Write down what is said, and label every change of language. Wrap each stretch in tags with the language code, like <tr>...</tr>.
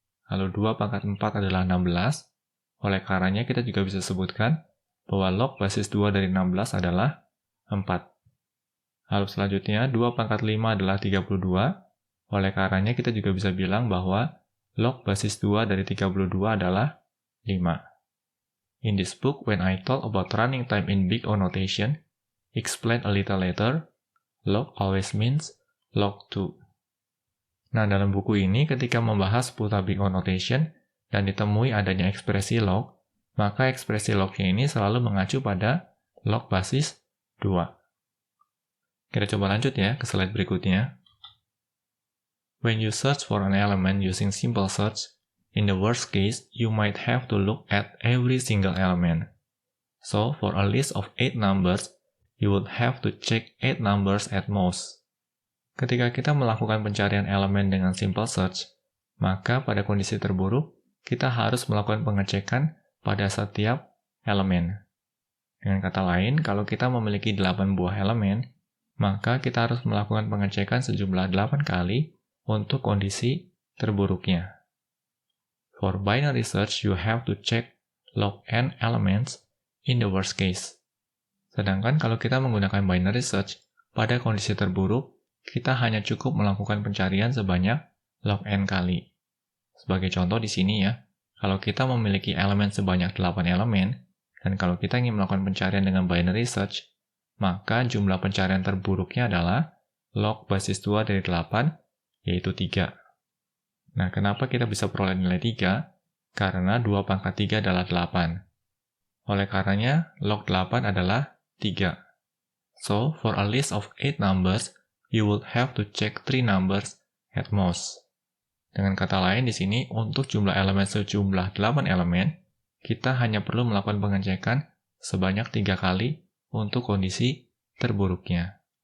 <id>Lalu 2 pangkat 4 adalah 16. Oleh karenanya kita juga bisa sebutkan bahwa log basis 2 dari 16 adalah 4. Lalu selanjutnya 2 pangkat 5 adalah 32. Oleh karenanya kita juga bisa bilang bahwa log basis 2 dari 32 adalah 5.</id> <en>In this book, when I talk about running time in big O notation, explain a little later, log always means log 2.</en> <id>Nah, dalam buku ini ketika membahas seputar big O notation dan ditemui adanya ekspresi log, maka ekspresi lognya ini selalu mengacu pada log basis 2. Kita coba lanjut ya ke slide berikutnya.</id> <en>When you search for an element using simple search, in the worst case, you might have to look at every single element. So, for a list of 8 numbers, you would have to check 8 numbers at most.</en> <id>Ketika kita melakukan pencarian elemen dengan simple search, maka pada kondisi terburuk, kita harus melakukan pengecekan pada setiap elemen. Dengan kata lain, kalau kita memiliki 8 buah elemen, maka kita harus melakukan pengecekan sejumlah 8 kali untuk kondisi terburuknya.</id> <en>For binary search, you have to check log n elements in the worst case.</en> <id>Sedangkan kalau kita menggunakan binary search, pada kondisi terburuk, kita hanya cukup melakukan pencarian sebanyak log n kali. Sebagai contoh di sini ya, kalau kita memiliki elemen sebanyak 8 elemen, dan kalau kita ingin melakukan pencarian dengan binary search, maka jumlah pencarian terburuknya adalah log basis 2 dari 8, yaitu 3. Nah, kenapa kita bisa peroleh nilai 3? Karena 2 pangkat 3 adalah 8. Oleh karenanya, log 8 adalah 3.</id> <en>So, for a list of 8 numbers, you would have to check 3 numbers at most.</en> <id>Dengan kata lain, di sini untuk jumlah elemen sejumlah 8 elemen, kita hanya perlu melakukan pengecekan sebanyak 3 kali untuk kondisi terburuknya.</id>